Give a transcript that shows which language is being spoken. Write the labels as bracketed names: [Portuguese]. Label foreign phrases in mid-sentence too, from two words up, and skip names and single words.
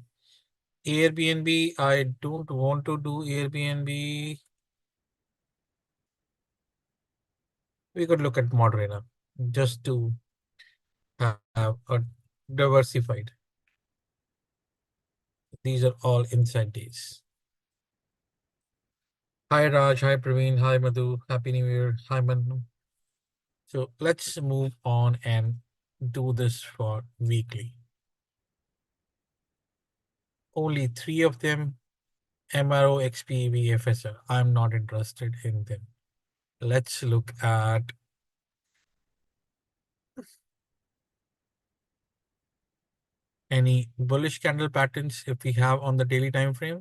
[English] Airbnb, I don't want to do Airbnb. We could look at Moderator just to have a diversified. These are all inside days. Hi Raj, hi Praveen, hi Madhu, Happy New Year, hi Manu. So let's move on and do this for weekly. Only three of them, MRO, XP, VFSR. I'm not interested in them. Let's look at any bullish candle patterns if we have on the daily time frame.